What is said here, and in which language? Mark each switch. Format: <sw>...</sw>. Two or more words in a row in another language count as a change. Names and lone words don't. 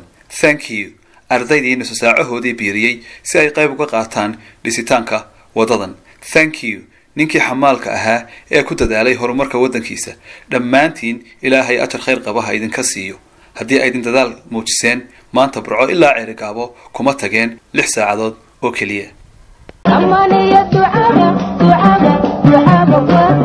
<en>Thank you.</en> <so>ardaydiina saacahoodii biiriyay si ay qayb uga qaataan dhisitaanka wadadan.</so> <en>Thank you.</en> <so>ninkii xamaalka ahaa ee ku dadaalay horumarka wadankiisa. dhammaantiin ilaahay ajar khayr qabaha idinka siiyo. haddii ay idin dadaal muujiseen maanta burco ilaa ceerigaabo kuma tageen 6 saacadood oo kaliya. أماني يا دعابة دعابة دعابة</so>